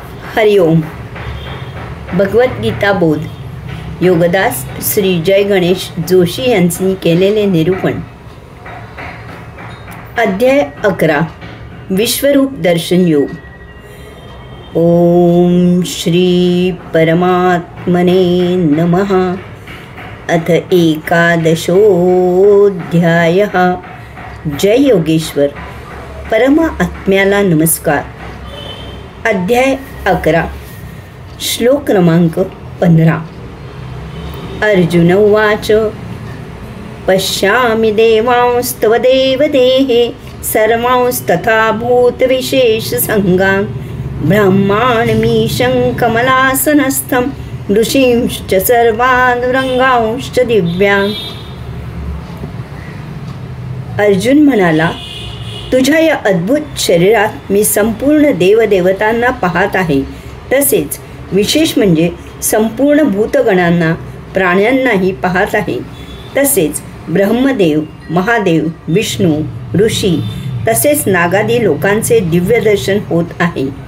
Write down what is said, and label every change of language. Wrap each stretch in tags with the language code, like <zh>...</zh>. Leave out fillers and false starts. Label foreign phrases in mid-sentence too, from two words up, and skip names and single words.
<mr>हरिओम. भगवद्गीता बोध. योगदास श्री जय गणेश जोशी यांनी केलेले निरूपण. अध्याय 11. विश्वरूप दर्शन योग.</mr> <sa>ओम श्री परमात्मने नमः. अथ एकादशोऽध्यायः.</sa> <mr>जय योगेश्वर. परमात्म्याला नमस्कार. अध्याय 11. श्लोक क्रमांक 15.</mr> <sa>अर्जुन उवाच. पश्यामि देवांस्तव देवदेहे सर्वांस्तथा भूतविशेषसङ्गान् ब्रह्माण्डमीशं कमलासनस्थं ऋषींश्च सर्वानुरंगांश्च दिव्यान्.</sa> <mr>अर्जुन म्हणाला, तुझ्या या अद्भुत शरीरात मी संपूर्ण देवदेवतांना पाहत आहे. तसेच विशेष म्हणजे संपूर्ण भूतगणांना, प्राण्यांनाही पाहत आहे. तसेच ब्रह्मदेव, महादेव, विष्णू, ऋषी तसेच नागादी लोकांचे दिव्य दर्शन होत आहे.</mr>